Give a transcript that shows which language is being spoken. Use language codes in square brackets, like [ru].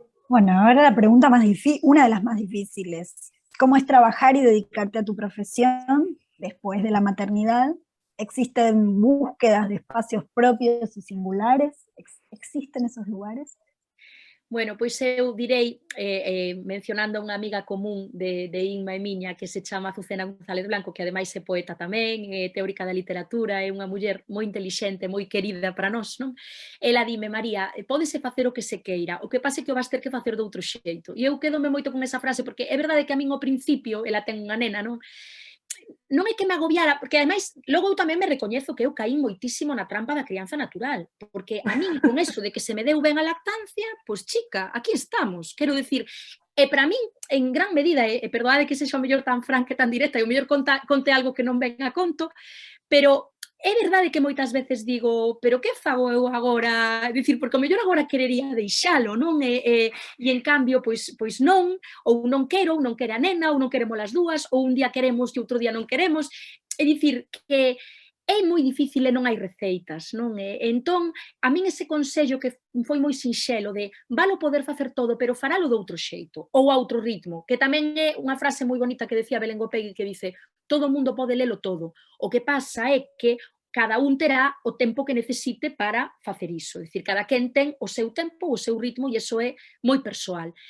[es] Bueno, ahora la pregunta más difícil, una de las más difíciles. ¿Cómo es trabajar y dedicarte a tu profesión después de la maternidad? ¿Existen búsquedas de espacios propios y singulares? ¿Existen esos lugares? [gl] Bueno, pois eu direi, mencionando a unha amiga común de Inma e miña que se chama Azucena González Blanco, que ademais é poeta tamén, é teórica da literatura, é unha muller moi intelixente, moi querida para nós, non? Ela dime, María, pódese facer o que se queira, o que pase que o vas ter que facer doutro xeito. E eu quedome moito con esa frase, porque é verdade que a min ao principio, ela ten unha nena, non? Non é que me agobiara, porque ademais, logo eu tamén me recoñezo que eu caí moitísimo na trampa da crianza natural, porque a min, con eso de que se me deu ben a lactancia, pois chica, aquí estamos, quero decir, e para min, en gran medida, e perdoade que sexa o mellor tan franca e tan directa, e o mellor conte algo que non ven a conto, pero é verdade que moitas veces digo, pero que fago eu agora? Dicir, porque o mellor agora querería deixalo, non? E en cambio, pois non, ou non quero, ou non quere a nena, ou non queremos as dúas, ou un día queremos e outro día non queremos. É dicir, que é moi difícil e non hai receitas, non? Entón, a min ese consello que foi moi sinxelo de valo poder facer todo, pero faralo de outro xeito, ou a outro ritmo, que tamén é unha frase moi bonita que decía Belén Gopegui que dice, todo o mundo pode lelo todo, o que pasa é que cada un terá o tempo que necesite para facer iso, é dicir, cada quen ten o seu tempo, o seu ritmo, e iso é moi persoal.